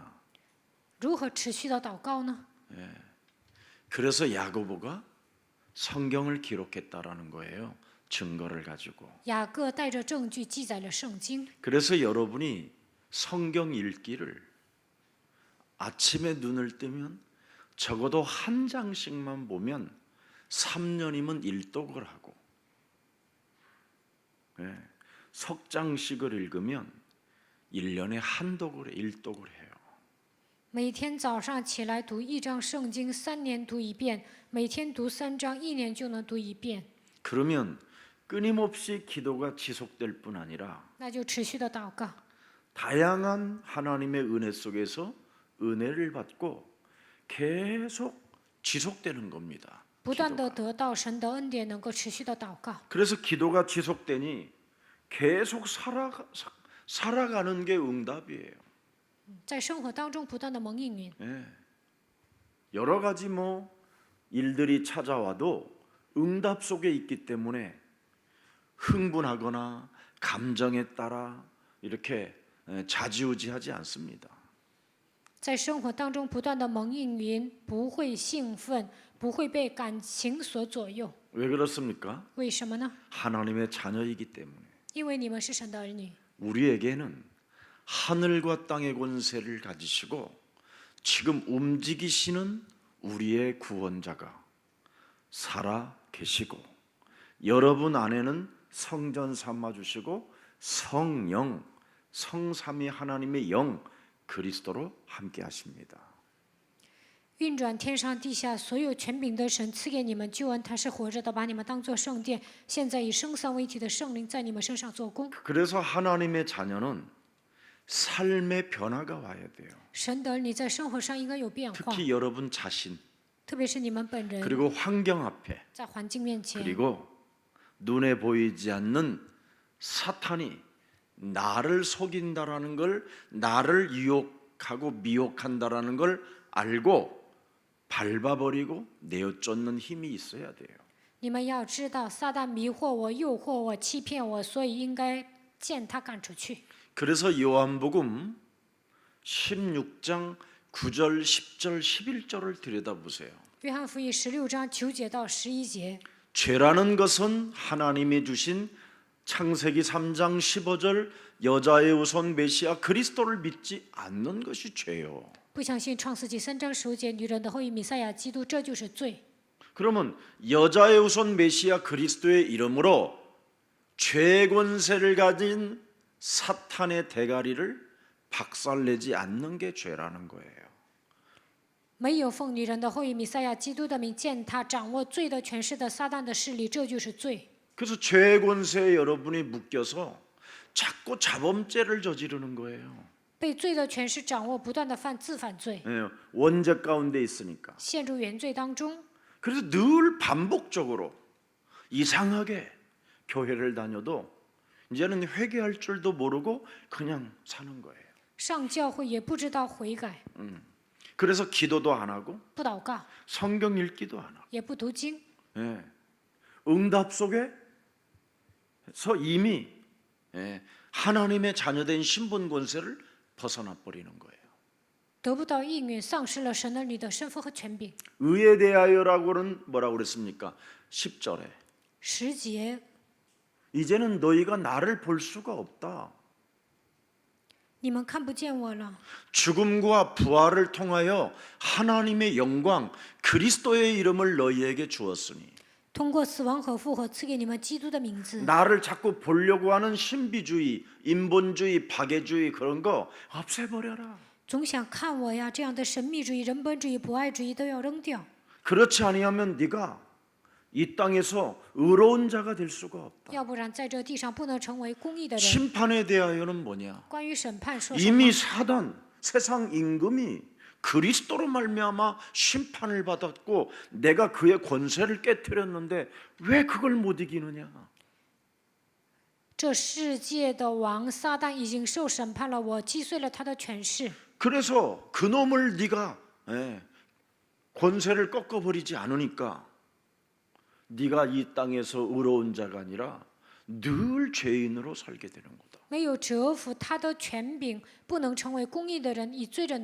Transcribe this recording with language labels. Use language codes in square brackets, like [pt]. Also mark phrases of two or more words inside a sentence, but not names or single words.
[zh] 如何持续的祷告呢？ [ko] 그래서 야고보가 성경을 기록했다라는 거예요. 증거를 가지고. [zh] 雅各带着证据记载了圣经， [ko] 그래서 여러분이 성경 읽기를 아침에 눈을 뜨면 적어도 한 장씩만 보면 3년이면 1독을 하고, 석 장씩을 읽으면 1년에 한 독을 1독을 해요. [zh] 每天早上起来读一章圣经，3年读一遍；每天读3章，1年就能读一遍。 [ko] 그러면 끊임없이 기도가 지속될 뿐 아니라 [zh] 那就持续的祷告， [ko] 다양한 하나님의 은혜 속에서 은혜를 받고 계속 지속되는 겁니다. [zh] 不断的得到神的恩典，能够持续的祷告。 [ko] 그래서 기도가 지속되니 계속 살아가는 게 응답이에요. [zh] 在生活当中不断的蒙应允， [ko] 여러 가지 일들이 찾아와도 응답 속에 있기 때문에 흥분하거나 감정에 따라 이렇게 좌지우지하지 않습니다. [zh] 在生活当中不断的蒙应允，不会兴奋，不会被感情所左右。 [ko] 왜 그렇습니까? [zh] 为什么呢？ [ko] 하나님의 자녀이기 때문에. [zh] 因为你们是神的儿女， [ko] 우리에게는 하늘과 땅의 권세를 가지시고 지금 움직이시는 우리의 구원자가 살아 계시고, 여러분 안에는 성전 삼아 주시고 성령, 성삼위 하나님의 영 그리스도로 함께 하십니다. [zh] 运转天上地下所有权柄的神赐给你们救恩，他是活着的，把你们当作圣殿。现在以圣三为体的圣灵在你们身上做工。 [ko] 그래서 하나님의 자녀는 삶의 변화가 와야 돼요. [zh] 神的儿女在生活上应该有变化， [ko] 특히 여러분 자신, [zh] 特别是你们本人， [ko] 그리고 환경 앞에, [zh] 在环境面前， [ko] 그리고 눈에 보이지 않는 사탄이 나를 속인다라는 걸, 나를 유혹하고 미혹한다라는 걸 알고 밟아버리고 내어쫓는 힘이 있어야 돼요. [zh] 你们要知道，撒旦迷惑我、诱惑我、欺骗我，所以应该见他赶出去。 [ko] 그래서 요한복음 16장 9절, 10절, 11절을 들여다보세요. [zh] 约翰福音16章9节到11节， [ko] 죄라는 것은 하나님이 주신 창세기 3장 15절 여자의 우선 메시아 그리스도를 믿지 않는 것이 죄요. [zh] 不相信创世纪3章15节，女人的后裔弥赛亚基督，这就是罪。 [ko] 그러면 여자의 우선 메시아 그리스도의 이름으로 죄 권세를 가진 사탄의 대가리를 박살내지 않는 게 죄라는 거예요. [zh] 没有奉女人的后裔弥赛亚基督的名见他，掌握罪的权势的撒旦的势力，这就是罪。 [ko] 그래서 죄 권세에 여러분이 묶여서 자꾸 자범죄를 저지르는 거예요. [zh] 被罪的权势掌握，不断的自犯罪， [ko] 원죄 가운데 있으니까. [zh] 陷入原罪当中。 [ko] 그래서 늘 반복적으로 이상하게 교회를 다녀도 이제는 회개할 줄도 모르고 그냥 사는 거예요. [zh] 上教会也不知道悔改， [ko] 그래서 기도도 안 하고 [zh] 不祷告， [ko] 성경 읽기도 안 하고 [zh] 也不读经， [ko] 응답 속에서 이미 하나님의 자녀된 신분 권세를 벗어나 버리는 거예요. [zh] 得不到应允，丧失了神儿女的身份和权柄。 [ko] 의에 대하여라고는 뭐라고 그랬습니까? 10절에 [zh] 10节， [ko] 이제는 너희가 나를 볼 수가 없다. [zh] 你们看不见我了。 [ko] 죽음과 부활을 통하여 하나님의 영광 그리스도의 이름을 너희에게 주었으니 [zh] 通过死亡和复活赐给你们基督的名字。 [ko] 나를 자꾸 보려고 하는 신비주의, 인본주의, 박애주의 그런 거 없애버려라. [zh] 总想看我呀，这样的神秘主义、人本主义、博爱主义都要扔掉。 [ko] 그렇지 아니하면 네가 이 땅에서 의로운 자가 될 수가 없다. [zh] 要不然在这地上不能成为公义的人。 [ko] 심판에 대하여는 뭐냐? [zh] 关于审判说什么？ [ko] 이미 사단, 세상 임금이 그리스도로 말미암아 심판을 받았고 내가 그의 권세를 깨뜨렸는데 왜 그걸 못 이기느냐? [zh] 这世界的王撒旦已经受审判了，我击碎了他的权势。 [ko] 그래서 그놈을 네가 권세를 꺾어버리지 않으니까 네가 이 땅에서 의로운 자가 아니라 늘 죄인으로 살게 되는 거다. [zh] 没有折服他的权柄，不能成为公义的人，以罪人的身份生活。